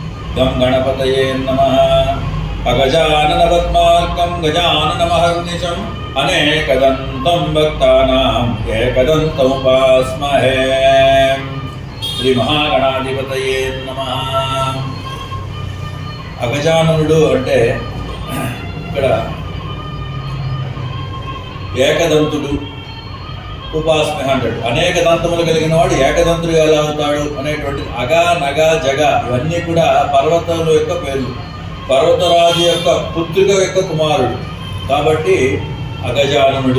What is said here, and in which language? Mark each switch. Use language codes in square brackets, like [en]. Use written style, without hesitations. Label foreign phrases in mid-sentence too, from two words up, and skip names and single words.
[sa] गं गणपतये नमः। अगजानन पद्मार्कं गजाननमहर्निशम् अनेकदन्तं भक्तानाम् एकदन्तमुपास्महे। श्री महागणाधिपतये नमः। [te] అగజాననుడు అంటే ఇక్కడ ఏకదంతుడు ఉపాస్మ అంటాడు. అనేక దంతములు కలిగిన వాడు ఏకదంతుడు ఎలా అవుతాడు అనేటువంటి అగ నగ జగ ఇవన్నీ కూడా పర్వతాల యొక్క పేర్లు, పర్వతరాజు యొక్క పుత్రిక యొక్క కుమారుడు కాబట్టి అగజాననుడు.